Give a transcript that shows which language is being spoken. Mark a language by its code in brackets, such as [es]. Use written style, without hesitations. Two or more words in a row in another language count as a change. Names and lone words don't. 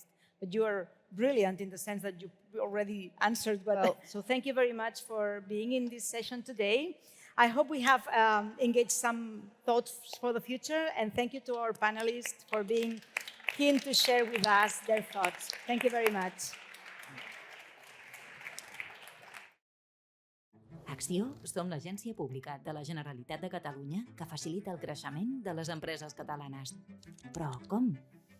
[en] But you are brilliant in the sense that you already answered. So thank you very much for being in this session today. I hope we have engaged some thoughts for the future, and thank you to our panelists for being keen to share with us their thoughts. Thank you very much. [ca] Acció som l'agència pública de la Generalitat de Catalunya que facilita el creixement de les empreses catalanes. Però com?